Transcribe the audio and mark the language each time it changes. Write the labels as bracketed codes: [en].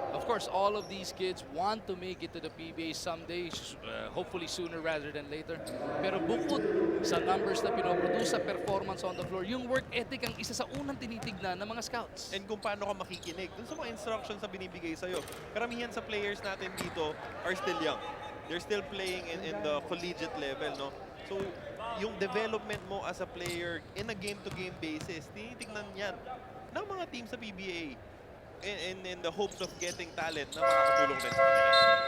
[en] Of course, all of these kids want to make it to the PBA someday, hopefully sooner rather than later. [tl] Pero bukod sa numbers na pinoproduce, sa [en] performance on the floor, [tl] yung work ethic ang isa sa unang tinitignan ng mga scouts. And kung paano ka makikinig dun sa mga instructions na binibigay sa'yo. Karamihan sa players natin dito [en] are still young. They're still playing in the collegiate level, no? [tl] So, yung development mo [en] as a player in a game-to-game basis, [tl] tinitignan yan ng mga team sa PBA. [en] In the hopes of getting talent [tl] na makakatulong din sa kanila.